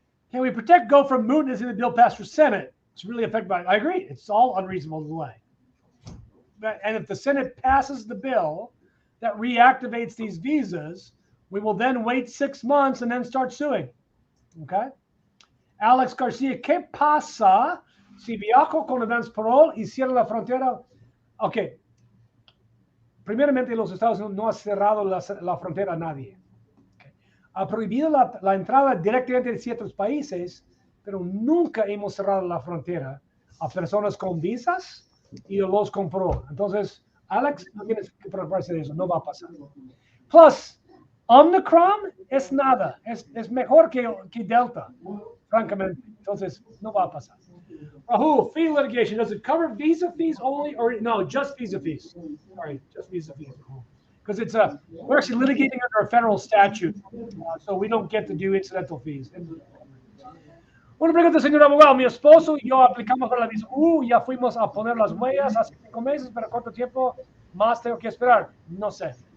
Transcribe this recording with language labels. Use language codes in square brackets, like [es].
[en] Can we protect GO from mootness in the bill passed for Senate? It's really affected by it. I agree. It's all unreasonable delay. And if the Senate passes the bill that reactivates these visas, we will then wait 6 months and then start suing. Okay? [es] Alex Garcia, ¿qué pasa si viajo con advance parole y cierra la frontera? Okay. Primeramente, los Estados Unidos no ha cerrado la frontera a nadie. Okay. Ha prohibido la entrada directamente de ciertos países, pero nunca hemos cerrado la frontera a personas con visas y los con parole. Entonces, Alex, no tienes que preocuparse de eso, no va a pasar. Plus, Omicron es nada, es mejor que Delta, francamente. Entonces, no va a pasar. [en] Rahul, fee litigation, does it cover visa fees only, or no, just visa fees? Sorry, just visa fees. Because we're actually litigating under a federal statute, so we don't get to do incidental fees. [es] Una pregunta, señor abogado. Mi esposo y yo aplicamos para la visa U, ya fuimos a poner las huellas hace 5 meses, pero ¿cuánto tiempo más tengo que esperar? No sé.